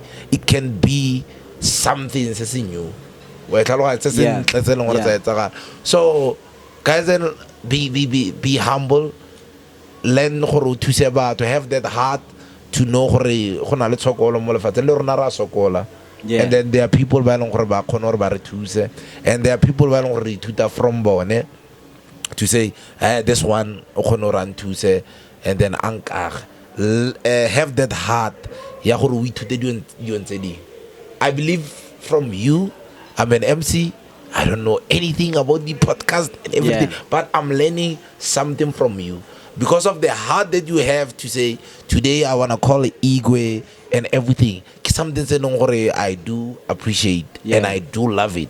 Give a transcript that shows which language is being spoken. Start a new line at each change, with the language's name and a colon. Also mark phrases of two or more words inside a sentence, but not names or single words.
English: It can be something new. So guys, then be humble. Learn to say about to have that heart to know Yeah. And then there are people
Tswana: ba leng gore ba khona gore ba re thuse,
English: and there are people
Tswana: ba leng gore re ithuta from bone
English: to say, this one
Tswana: o khona gore a nthuse,
English: and then have that heart
Tswana: ya gore o ithute dilo tse ding.
English: I believe from you, I'm an MC, I don't know anything about the podcast and everything, but I'm learning something from you because of the heart that you have to say, today I want to call it IGWE and everything. Something that I do appreciate and I do love it.